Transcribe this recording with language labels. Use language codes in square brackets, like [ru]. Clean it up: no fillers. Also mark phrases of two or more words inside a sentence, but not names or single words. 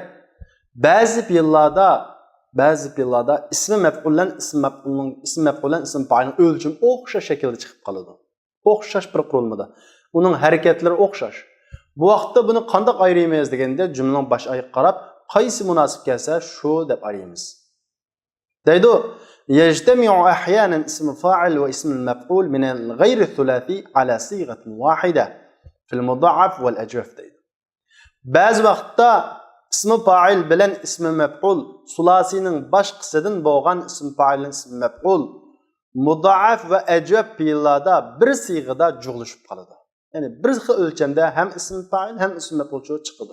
[uz] Ba'zi yillarda ismi maf'uldan ism fa'ilning o'lchami o'xshash shaklda chiqib qoladi. O'xshash bir qurilmada. Uning harakatlari o'xshash. Bu vaqtda buni qanday ayiramiz deganda jumlaning bosh oyoq qarab, qaysi munosib kelsa shu deb ayiramiz. [ar] Deydi: "يجتمع أحيانا اسم فاعل واسم مفعول من الغير الثلاثي على صيغة واحدة في المضعف والأجوف." [uz] deydi. Ba'zi vaqtda ismi fa'il bilan ismi maf'ul sulasining bosh qismidan bo'lgan ismi fa'il bilan ismi maf'ul mudaaf va ajab fiillarda bir siyg'ada jug'lashib qoladi. Ya'ni bir xil o'lchamda ham ismi fa'il ham ismi maf'ul chiqadi.